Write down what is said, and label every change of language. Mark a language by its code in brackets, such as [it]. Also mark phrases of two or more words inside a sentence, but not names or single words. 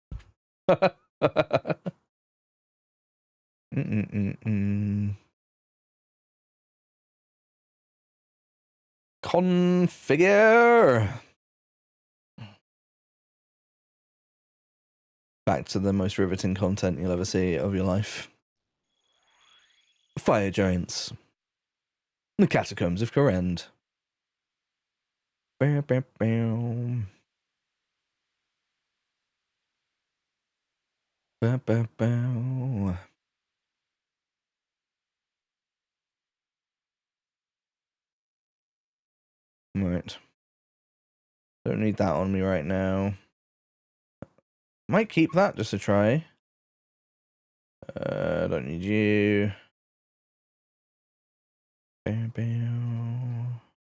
[en] Configure. Back to the most riveting content you'll ever see of your life. Fire giants. The catacombs of Korend. Bam, bam, bam. Bam, bam, bam. Right. Don't need that on me right now. Might keep that just to try. Don't need you. Bam, bam.